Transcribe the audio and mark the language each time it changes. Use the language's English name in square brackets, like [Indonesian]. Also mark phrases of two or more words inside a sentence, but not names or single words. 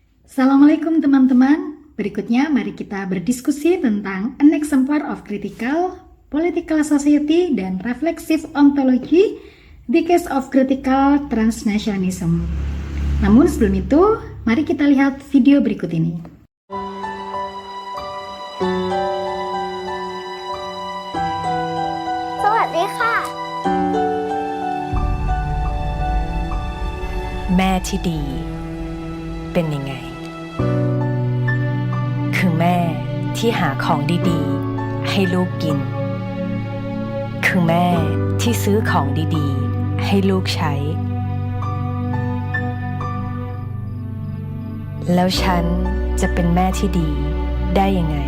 [Indonesian] Assalamualaikum teman-teman. Berikutnya mari kita berdiskusi tentang [English] an exemplar of critical, political society, [Indonesian] dan [English] reflexive ontology, the case of critical transnationalism. [Indonesian] Namun sebelum itu, mari kita lihat video berikut ini. [Thai] Sawasdee แม่ที่ดีเป็นยังไง คือแม่ที่หาของดีๆให้ลูกกิน คือแม่ที่ซื้อของดีๆให้ลูกใช้ แล้วฉันจะเป็นแม่ที่ดีได้ยังไง